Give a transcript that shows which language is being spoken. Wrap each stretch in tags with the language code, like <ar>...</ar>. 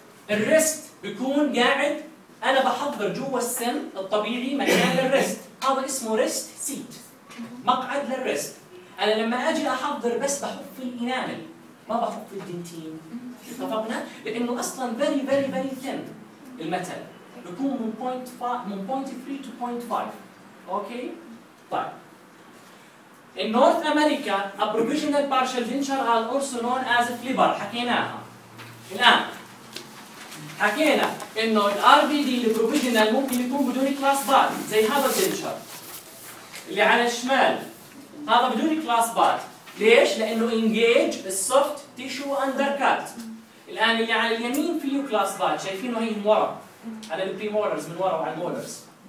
<ar>الريست بيكون قاعد، انا بحضر جوا السن الطبيعي مكان للريست، هذا اسمه ريست سيت، مقعد للريست. انا لما اجي احضر بس بحط في الانامل ما بحط في الدنتين، اتفقنا؟ لانه اصلا</ar> <en>very very very thin</en> <ar>المثل بيكون من 0.3 to 0.5. اوكي طيب،</ar> <en>In North America a provisional partial denture are also known as a flipper.</en> <ar>حكيناها الان، حكينا انه ال RBD provisional ممكن يكون بدون كلاس بار زي هذا الدنشر اللي على الشمال، هذا بدون كلاس بار. ليش؟ لانه</ar> <en>engage the soft tissue undercut.</en> <ar>الآن اللي على اليمين فيه كلاس بات، شايفينه هي من ورا على البري مولرز، من ورا وعلى المولرز.</ar>